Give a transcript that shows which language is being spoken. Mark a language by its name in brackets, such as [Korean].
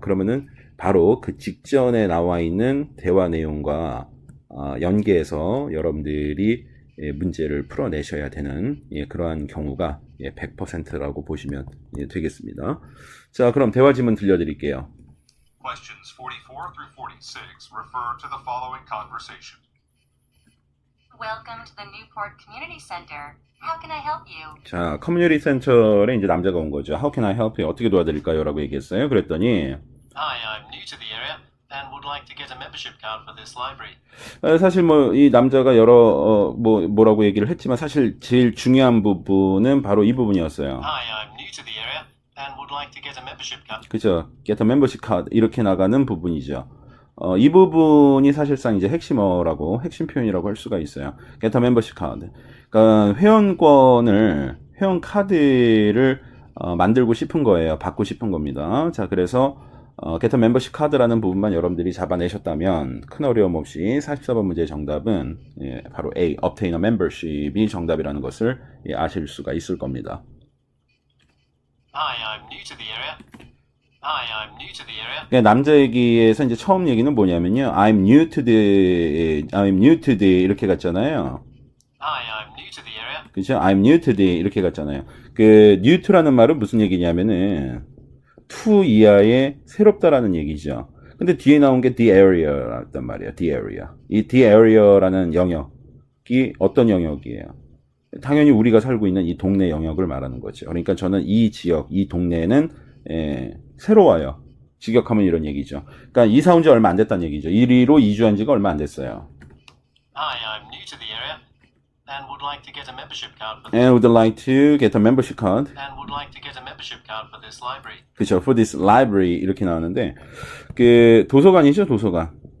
[Korean] 그러면은 바로 그 직전에 나와 있는 대화 내용과 연계해서 여러분들이 문제를 풀어내셔야 되는 그러한 경우가 100%라고 보시면 되겠습니다. 자, 그럼 대화 지문 들려드릴게요. [English] Questions 44 through 46 refer to the following conversation. Welcome to the Newport Community Center. How can I help you? [Korean] 자, 커뮤니티 센터에 이제 남자가 온 거죠. [English] How can I help you? [Korean] 어떻게 도와드릴까요? 라고 얘기했어요. 그랬더니 [English] Hi, I'm new to the area and would like to get a membership card for this library. [Korean] 사실 뭐 이 남자가 여러 뭐라고 얘기를 했지만 사실 제일 중요한 부분은 바로 이 부분이었어요. [English] Hi, I'm new to the area and would like to get a membership card. [Korean] 그죠? [English] Get a membership card [Korean] 이렇게 나가는 부분이죠. 이 부분이 사실상 이제 핵심 표현이라고 할 수가 있어요. [English] Get a membership card. [Korean] 그러니까 회원 카드를 만들고 싶은 거예요. 받고 싶은 겁니다. 자, 그래서 [English] Get a membership card [Korean] 라는 부분만 여러분들이 잡아내셨다면 큰 어려움 없이 44번 문제의 정답은 바로 A, [English] obtain a membership [Korean] 이 정답이라는 것을 아실 수가 있을 겁니다. [English] Hi, I'm new to the area. Hi, I'm new to the area. [Korean] 그러니까 남자 얘기에서 이제 처음 얘기는 뭐냐면요. [English] I'm new to the [Korean] 이렇게 갔잖아요. [English] Hi, I'm new to the area. [Korean] 그죠? [English] I'm new to the [Korean] 이렇게 갔잖아요. 그 new to라는 말은 무슨 얘기냐면은 to 이하의 새롭다라는 얘기죠. 근데 뒤에 나온 게 the area였단 말이에요. [English] the area. [Korean] 이 the area라는 영역이 어떤 영역이에요? 당연히 우리가 살고 있는 이 동네 영역을 말하는 거죠. 그러니까 저는 이 지역, 이 동네는 새로워요. 직역하면 이런 얘기죠. 그러니까 이사 온 지 얼마 안 됐다는 얘기죠. 이리로 이주한 지가 얼마 안 됐어요. [English] Hi, I'm new to the area and would like to get a membership card for And would like to get a membership card. and would like to get a membership card for this library. [Korean] 그렇죠. [English] For this library [Korean] 이렇게 나오는데 그 도서관이죠, 도서관.